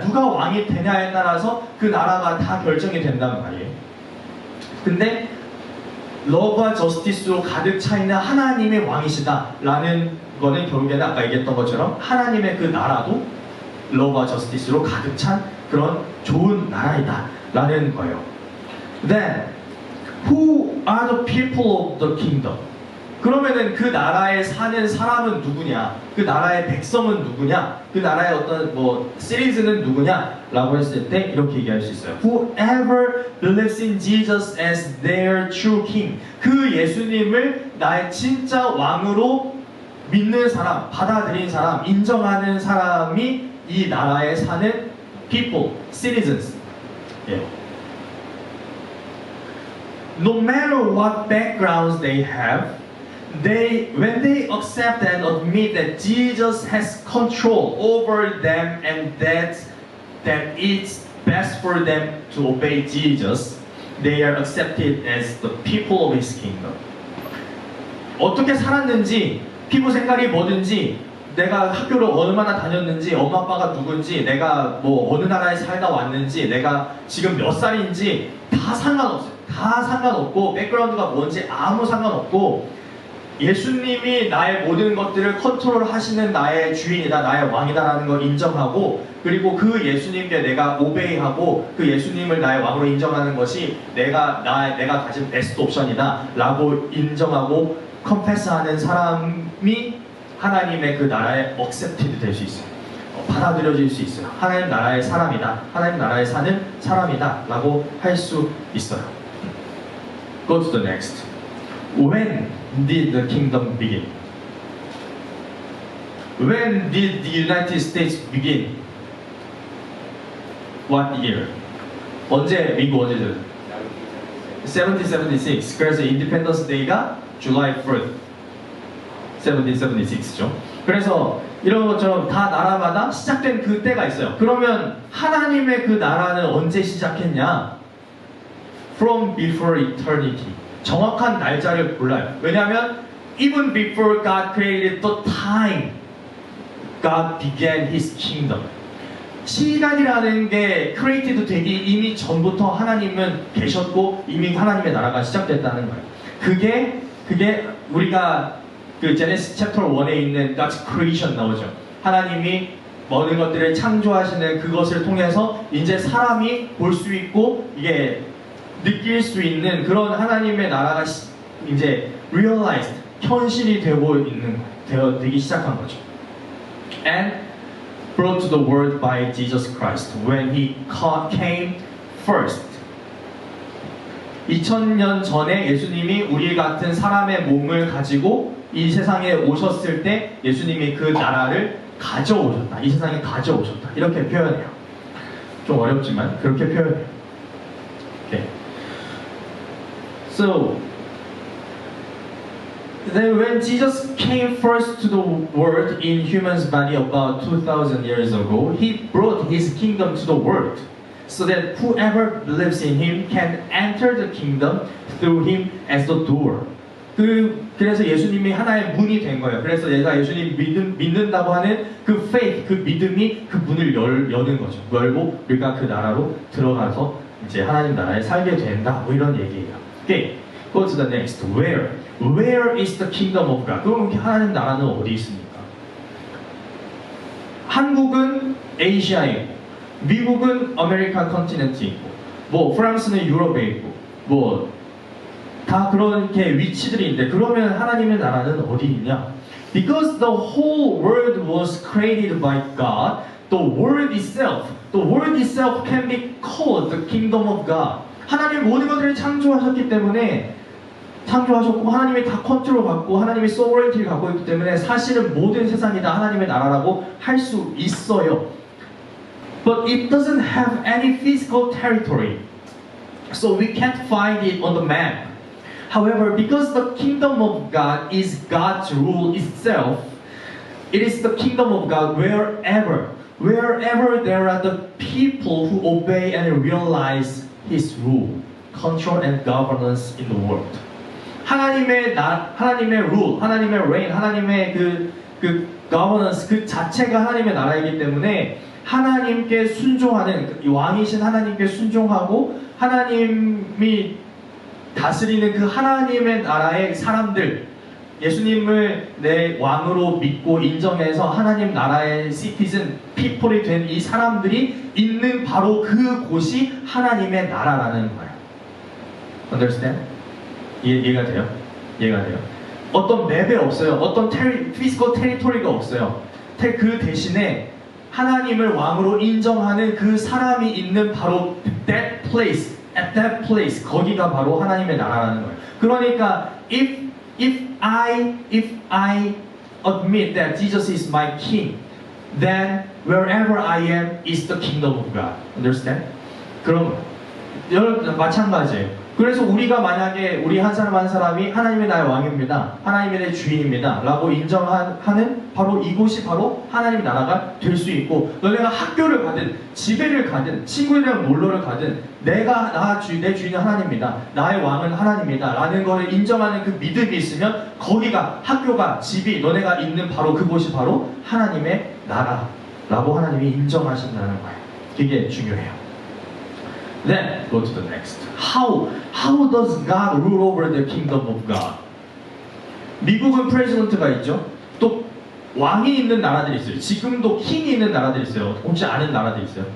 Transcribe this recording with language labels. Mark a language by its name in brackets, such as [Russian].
[Korean] 누가 왕이 되냐에 따라서 그 나라가 다 결정이 된단 말이에요. 근데 러브와 저스티스로 가득 차 있는 하나님의 왕이시다라는 거는 결국에는 아까 얘기했던 것처럼 하나님의 그 나라도 러브와 저스티스로 가득 찬 그런 좋은 나라이다라는 거예요. [English] Then, who are the people of the kingdom? [Korean] 그러면은 그 나라에 사는 사람은 누구냐? 그 나라의 백성은 누구냐? 그 나라의 어떤 시리즈는 누구냐? 라고 했을 때 이렇게 얘기할 수 있어요. [English] Whoever believes in Jesus as their true king. [Korean] 그 예수님을 나의 진짜 왕으로 믿는 사람, 받아들인 사람, 인정하는 사람이 이 나라에 사는 people, citizens. 예. [English] No matter what backgrounds they have, when they accept and admit that Jesus has control over them and that it's best for them to obey Jesus, they are accepted as the people of His kingdom. [Korean] 어떻게 살았는지, 피부 색깔이 뭐든지, 내가 학교를 얼마나 다녔는지, 엄마 아빠가 누군지, 내가 어느 나라에 살다 왔는지, 내가 지금 몇 살인지 다 상관없어요. 다 상관없고, 백그라운드가 뭔지 아무 상관없고, 예수님이 나의 모든 것들을 컨트롤 하시는 나의 주인이다, 나의 왕이다라는 걸 인정하고, 그리고 그 예수님께 내가 오베이하고 그 예수님을 나의 왕으로 인정하는 것이 내가 가진 베스트 옵션이다 라고 인정하고 컨페스하는 사람이 하나님의 그 나라에 accepted 될 수 있어요. 받아들여질 수 있어요. 하나님 나라의 사람이다, 하나님 나라에 사는 사람이다 라고 할 수 있어요. [English] Go to the next. When did the kingdom begin? When did the United States begin? What year? [Korean] 언제 미국 언제죠? 1776. [English] 그래서 Independence Day가 July 4th. [Korean] 1776죠. 그래서 이런 것처럼 다 나라마다 시작된 그 때가 있어요. 그러면 하나님의 그 나라는 언제 시작했냐? [English] From before eternity. [Korean] 정확한 날짜를 몰라요. [English] 왜냐하면 even before God created the time, God began His kingdom. [Korean] 시간이라는 게 created 되기 이미 전부터 하나님은 계셨고 이미 하나님의 나라가 시작됐다는 거예요. 그게 우리가 그 제네시스 챕터 1에 있는 God's creation 나오죠. 하나님이 모든 것들을 창조하시는 그것을 통해서 이제 사람이 볼 수 있고 이게 느낄 수 있는 그런 하나님의 나라가 이제 realized, 현실이 되기 시작한 거죠. [English] And brought to the world by Jesus Christ when He came first. [Korean] 2000년 전에 예수님이 우리 같은 사람의 몸을 가지고 이 세상에 오셨을 때 예수님이 그 나라를 가져오셨다. 이 세상에 가져오셨다. 이렇게 표현해요. 좀 어렵지만 그렇게 표현해요. [English] Okay. So, then when Jesus came first to the world in human's body about 2,000 years ago, He brought His kingdom to the world so that whoever believes in Him can enter the kingdom through Him as the door. [Korean] 그래서 예수님이 하나의 문이 된 거예요. 그래서 내가 예수님 믿는다고 하는 그 faith, 그 믿음이 그 문을 여는 거죠. 열고 우리가 그 나라로 들어가서 이제 하나님 나라에 살게 된다. 뭐 이런 얘기예요. [English] Okay, go to the next. Where is the kingdom of God? [Korean] 그럼 하나님 나라는 어디 있습니까? 한국은 아시아에 있고, 미국은 아메리칸 컨티넨트에 있고, 프랑스는 유럽에 있고, 다 그렇게 위치들이 있는데 그러면 하나님의 나라는 어디 있냐? [English] Because the whole world was created by God, the world itself can be called the kingdom of God. [Korean] 하나님 모든 것들을 창조하셨기 때문에 창조하셨고 하나님이 다 컨트롤 받고 하나님이 소버레인티를 갖고 있기 때문에 사실은 모든 세상이 다 하나님의 나라라고 할 수 있어요. [English] But it doesn't have any physical territory, so we can't find it on the map. However, because the kingdom of God is God's rule itself, it is the kingdom of God wherever there are the people who obey and realize His rule. control and governance in the world. [Korean] 하나님의 rule, 하나님의 reign, 하나님의 그 governance 그 자체가 하나님의 나라이기 때문에 하나님께 순종하는 왕이신 하나님께 순종하고 하나님이 다스리는 그 하나님의 나라의 사람들, 예수님을 내 왕으로 믿고 인정해서 하나님 나라의 citizen, people이 된 이 사람들이 있는 바로 그 곳이 하나님의 나라라는 거예요. [English] Understand? [Korean] 이해가 돼요? 이해가 돼요? 어떤 맵에 없어요. 어떤 physical territory가 없어요. 그 대신에 하나님을 왕으로 인정하는 그 사람이 있는 바로 [English] that place, at that place, [Korean] 거기가 바로 하나님의 나라라는 거예요. [English] 그러니까 if I admit that Jesus is my king, then wherever I am is the kingdom of God. Understand? [Korean] 그럼 여러분 마찬가지예요. 그래서 우리가 만약에 우리 한 사람 한 사람이 하나님의 나의 왕입니다, 하나님의 내 주인입니다 라고 인정하는 바로 이곳이 바로 하나님의 나라가 될 수 있고, 너네가 학교를 가든 집에를 가든 친구들이랑 놀러를 가든 내 주인은 하나님입니다, 나의 왕은 하나님입니다 라는 것을 인정하는 그 믿음이 있으면 거기가 학교가 집이 너네가 있는 바로 그곳이 바로 하나님의 나라라고 하나님이 인정하신다는 거예요. 그게 중요해요. [English] Then go to the next. How does God rule over the kingdom of God? [Korean] 미국은 프레지던트가 있죠. 또 왕이 있는 나라들이 있어요. 지금도 킹이 있는 나라들이 있어요. 혹시 아는 나라들이 있어요?